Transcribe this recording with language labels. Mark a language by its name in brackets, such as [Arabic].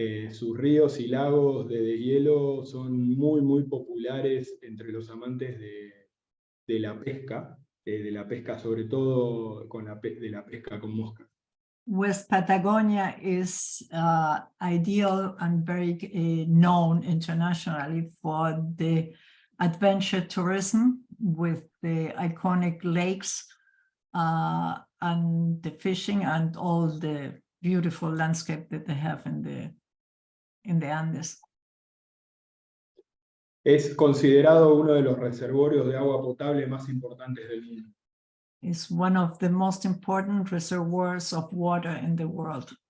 [Spanish] Sus ríos y lagos de deshielo son muy populares entre los amantes de la pesca, sobre todo de la pesca con moscas. [English] West Patagonia is ideal and very known internationally for the adventure tourism with the iconic lakes and the fishing and all the beautiful landscape that they have in the Andes. [Spanish] Es considerado uno de los reservorios de agua potable más importantes del mundo. [English] It's one of the most important reservoirs of water in the world.